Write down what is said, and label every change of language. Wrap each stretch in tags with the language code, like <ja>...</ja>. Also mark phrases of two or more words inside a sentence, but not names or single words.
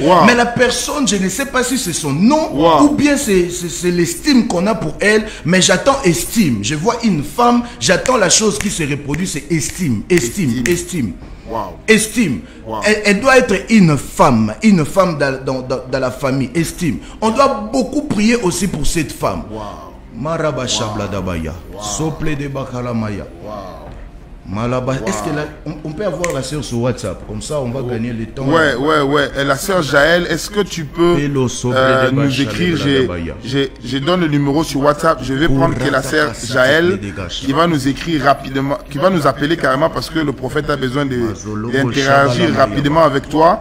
<fr>Mais la personne, je ne sais pas si c'est son nom ou bien c'est l'estime qu'on a pour elle. Mais j'attends estime. Je vois une femme, j'attends la chose qui se reproduit, c'est estime. Wow. Estime. Wow. Elle doit être une femme dans la famille. Estime. On doit beaucoup prier aussi pour cette femme. Wow. Maraba Shabla Dabaya. Sople de Bakalamaya. Malaba. Est-ce qu'on peut avoir la sœur sur WhatsApp? Comme ça, on va gagner le temps. Ouais. Et la sœur Jaël, est-ce que tu peux nous écrire? Je donne le numéro sur WhatsApp. Je vais prendre que la sœur Jaël qui va nous écrire rapidement, qui va nous appeler carrément parce que le prophète a besoin d'interagir rapidement avec toi.</fr>